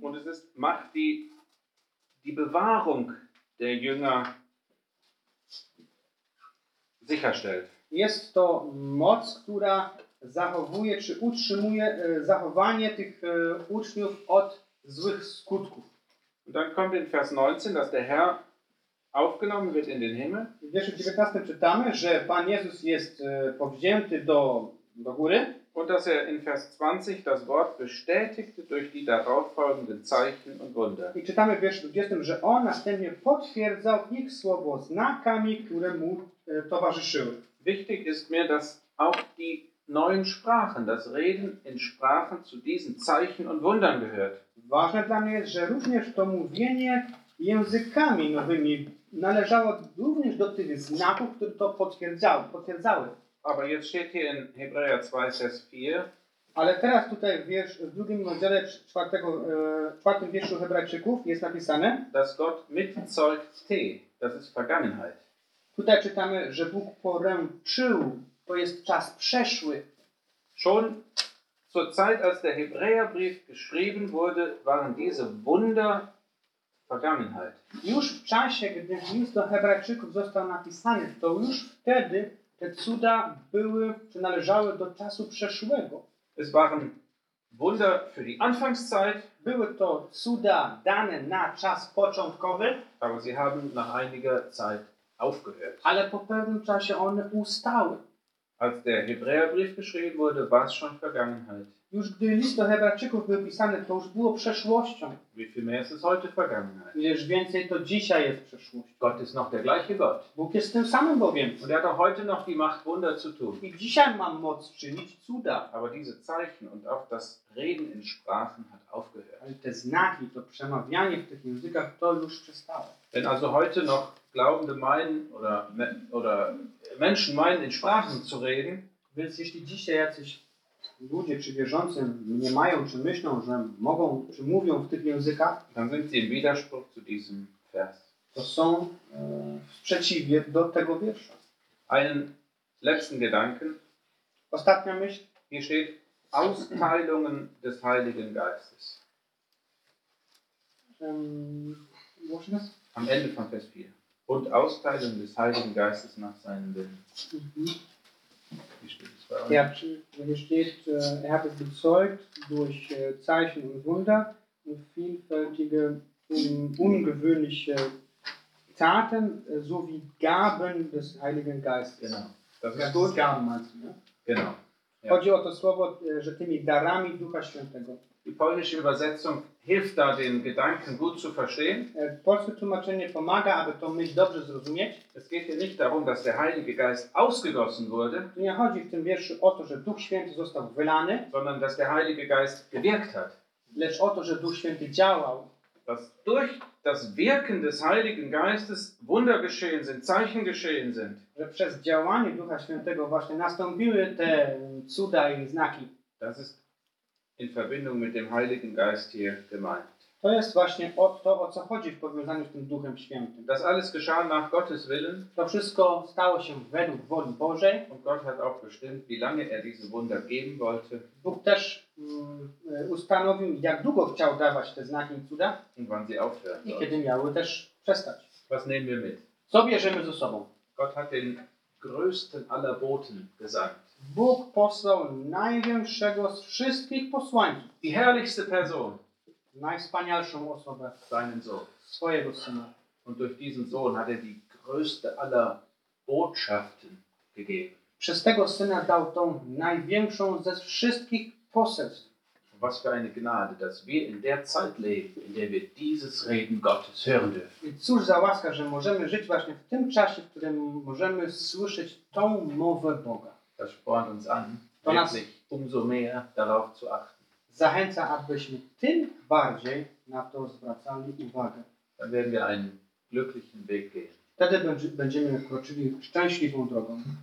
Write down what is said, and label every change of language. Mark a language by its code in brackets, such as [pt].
[de] Und es ist Macht, die Bewahrung der Jünger sicherstellt. [pl] Jest to moc, która zachowuje czy utrzymuje zachowanie tych uczniów od złych skutków. [de] Und dann kommt in Vers 19, dass der Herr aufgenommen wird in den Himmel. [pl] W wierszu 19 czytamy, że Pan Jezus jest powzięty do góry. [de] Und dass er in Vers 20 das Wort bestätigte durch die darauf folgenden Zeichen und Wunder. [pl] I czytamy w wierszu 20, że on następnie potwierdzał ich słowo znakami, które mu towarzyszyły. [de] Wichtig ist mir, dass auch die neuen Sprachen, das Reden in Sprachen zu diesen Zeichen und Wundern gehört. [pl] Ważne dla mnie jest, że również to mówienie językami nowymi należało również do tych znaków, które to potwierdzały. [de] Aber jetzt steht hier in Hebräer 2, Vers 4. [pl] Ale teraz tutaj w drugim rozdziale, czwartym wierszu Hebrajczyków jest napisane, [de] dass Gott mitzeugte, das ist Vergangenheit. [pl] Tutaj czytamy, że Bóg poręczył, to jest czas przeszły. [de] Schon zur Zeit, als der Hebräerbrief geschrieben wurde, waren diese Wunder Vergangenheit. [pl] Już w czasie, gdy list do Hebrajczyków został napisany, to już wtedy te cuda były, czy należały do czasu przeszłego. [de] Es waren Wunder für die Anfangszeit. [pl] Były to cuda dane na czas początkowy. [de] Aber sie haben nach einiger Zeit aufgehört. [pl] Ale po pewnym czasie one ustały. [de] Als der Hebräerbrief geschrieben wurde, war es schon Vergangenheit. [pl] Już gdy list do Hebrajczyków był pisany, to już było przeszłością. [de] Wie viel mehr ist es heute Vergangenheit? [pl] Wiesz, więcej to dzisiaj jest przeszłość. [de] Gott ist noch der gleiche Gott. [pl] Bóg jest tym samym Bogiem. [de] Und er hat auch heute noch die Macht, Wunder zu tun. [pl] I dzisiaj mam moc czynić cuda. [de] Aber diese Zeichen und auch das Reden in Sprachen hat aufgehört. [pl] Ale te znaki, to przemawianie w tych językach, to już przestało. [de] Wenn also heute noch Glaubende meinen oder Menschen meinen, in Sprachen zu reden. [pl] Więc jeśli dzisiaj jacyś ludzie czy wierzący nie mają, czy myślą, że mogą, czy mówią w tych językach, [de] dann sind sie im Widerspruch zu diesem Vers. [pl] To są w sprzeciwie do tego wiersza. [de] Einen letzten Gedanken. [pl] Ostatnia myśl. [de] Hier steht Austeilungen des Heiligen Geistes. Am Ende von Vers 4. Und Austeilung des Heiligen Geistes nach seinem Willen. Mhm. Wie steht es bei euch? Ja, hier steht, er hat es bezeugt durch Zeichen und Wunder und vielfältige ungewöhnliche Taten sowie Gaben des Heiligen Geistes. Genau. Das ist gut. Gaben meinst du, ne? Genau. Ja. [pl] Chodzi o to słowo, że tymi darami Ducha Świętego. [de] Die polnische Übersetzung hilft da, den Gedanken gut zu verstehen. [pl] Polskie tłumaczenie pomaga, aby tą myśl dobrze zrozumieć. [de] Es geht hier nicht darum, dass der Heilige Geist ausgegossen wurde. [pl] Tu nie chodzi w tym wierszu o to, że Duch Święty został wylany. [de] Sondern, dass der Heilige Geist gewirkt hat. [pl] Lecz o to, że Duch Święty działał. [de] Dass durch das Wirken des Heiligen Geistes Wunder geschehen sind, Zeichen geschehen sind. [pl] Że przez działanie Ducha Świętego właśnie nastąpiły te cuda i znaki. [de] Das ist in Verbindung mit dem Heiligen Geist hier gemeint. [pl] To jest właśnie to, o co chodzi w powiązaniu z tym Duchem Świętym. [de] Das alles geschah nach Gottes Willen. [pl] To wszystko stało się według woli Bożej. [de] Und Gott hat auch bestimmt, wie lange diese Wunder geben wollte. [pl] Bóg też ustanowił, jak długo chciał dawać te znaki i cuda. [de] Und wann sie aufhören sollte. [pl] I kiedy miały też przestać. [de] Was nehmen wir mit? [pl] Co bierzemy ze sobą? [de] Gott hat den größten aller Boten gesandt. [pl] Bóg posłał największego z wszystkich posłańców. [de] Die herrlichste Person. [pl] Najwspanialszą osobę. [de] Seinen Sohn. [pl] Swojego syna. [de] Und durch diesen Sohn hat die größte aller Botschaften gegeben. [pl] Przez tego syna dał tą największą ze wszystkich poselstw. [de] Was für eine Gnade, dass wir in der Zeit leben, in der wir dieses Reden Gottes hören dürfen. [pl] I cóż za łaska, że możemy żyć właśnie w tym czasie, w którym możemy słyszeć tą mowę Boga. [de] Das spornt uns an, wirklich umso mehr darauf zu achten. [pl] Zachęca, abyśmy tym bardziej na to zwracali uwagę. [de] Dann werden wir einen glücklichen Weg gehen. [pl] Wtedy będziemy kroczyli szczęśliwą drogą.